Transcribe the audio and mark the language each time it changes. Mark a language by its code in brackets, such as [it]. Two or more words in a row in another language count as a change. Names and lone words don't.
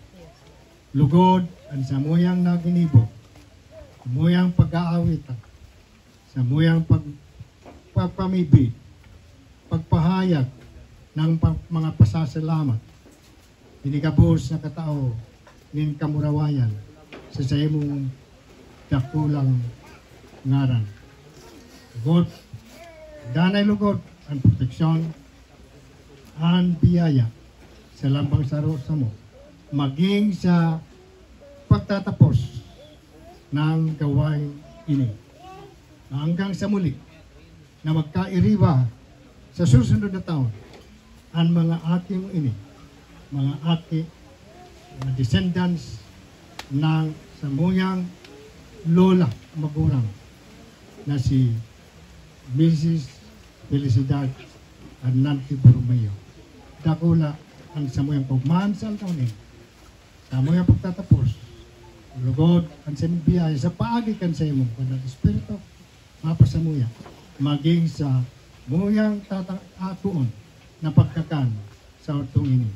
[bik] Lugod ang sa muyang naginibo, sa muyang pag-aawitan, sa muyang pagpamibig, pagpahayag ng mga pasasalamat, inikabos na katao, nin kamurawayan, sa imong dakulang ngaran. Lugod, danay lugod, ang proteksyon, ang biyaya, sa lambang sa rosa mo, maging sa pagtatapos ng gawain ini. Hanggang sa muli, na magkairiwa sa susunod na taon, ang mga ating ini, mga ati, mga descendants ng samuyang lola magulang na si Mrs. Felicidad Arnante Borromeo. Dakula ang samuyang pagmahan sa taon ini, samuyang pagtatapos lugod kan sa biyaya sa paagi kan sa imong kanang espiritu mapasamuya maging sa muyang atuon na pagkakan sa utong ini.